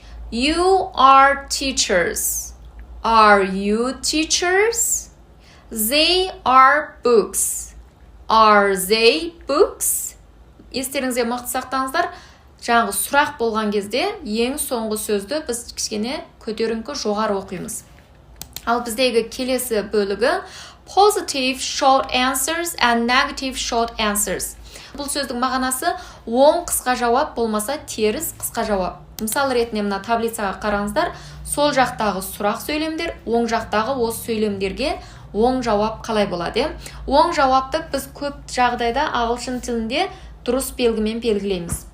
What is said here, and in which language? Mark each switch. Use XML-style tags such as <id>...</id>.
<en>You are teachers. Are you teachers? They are books. Are they books?</en> <kk>Естеріңізге мықты сақтаңыздар. Жаңағы сұрақ болған кезде ең соңғы сөзді біз кішкене көтеріңкі жоғары оқимыз. Ал біздегі келесі бөлігі</kk> <en>positive short answers and negative short answers.</en> <kk>Бұл сөздің мағынасы оң қысқа жауап болмаса теріс қысқа жауап. Мысал ретінде мына таблицаға қараңыздар. Сол жақтағы сұрақ сөйлемдер, оң жақтағы осы сөйлемдерге оң жауап қалай болады? Оң жауапты біз көп жағдайда ағылшын тілінде дұрыс белгімен белгілейміз.</kk>